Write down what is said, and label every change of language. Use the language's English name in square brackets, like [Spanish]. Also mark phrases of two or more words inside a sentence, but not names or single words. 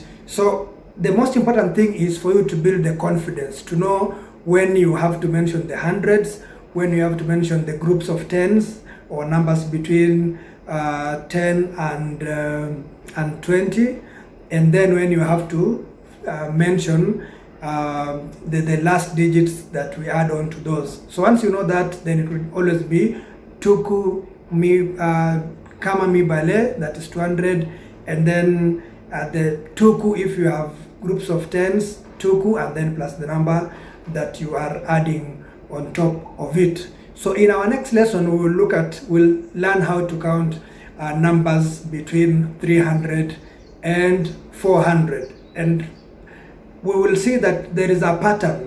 [English] So the most important thing is for you to build the confidence, to know when you have to mention the hundreds, when you have to mention the groups of tens or numbers between 10 and 20, and then when you have to mention the last digits that we add on to those. So once you know that, then it will always be tuku mi kama mibale, that is 200, and then the tuku, if you have groups of tens, tuku, and then plus the number that you are adding on top of it. So in our next lesson, we'll learn how to count numbers between 300 and 400, and we will see that there is a pattern.